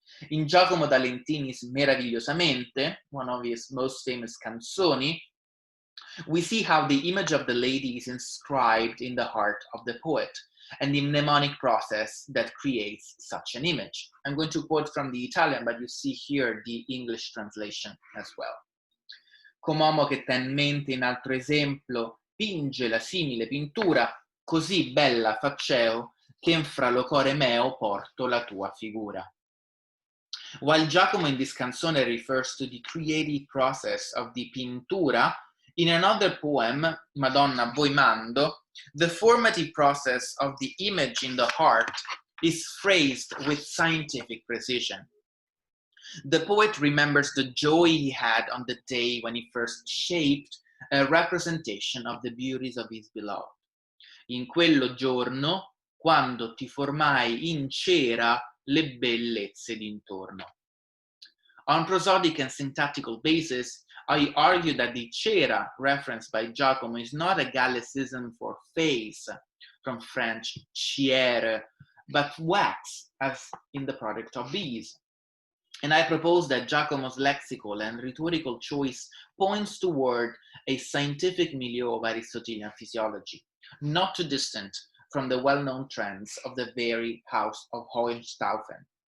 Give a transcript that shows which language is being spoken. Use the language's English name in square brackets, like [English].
[English] In Giacomo da Lentini's Meravigliosamente, one of his most famous canzoni, we see how the image of the lady is inscribed in the heart of the poet and the mnemonic process that creates such an image. I'm going to quote from the Italian, but you see here the English translation as well. [Italian] Com'uomo che t'ha in mente in altro esempio, pinge la simile pintura, così bella facceo, che in fra lo core meo porto la tua figura. [English] While Giacomo in this canzone refers to the creative process of the pintura, in another poem, Madonna voi mando, the formative process of the image in the heart is phrased with scientific precision. The poet remembers the joy he had on the day when he first shaped a representation of the beauties of his beloved. [Italian] In quello giorno, quando ti formai in cera le bellezze d'intorno. [English] On prosodic and syntactical basis, I argue that the cera referenced by Giacomo is not a Gallicism for face, from French ciere, but wax, as in the product of bees. And I propose that Giacomo's lexical and rhetorical choice points toward a scientific milieu of Aristotelian physiology, not too distant from the well-known trends of the very house of Hohenstaufen.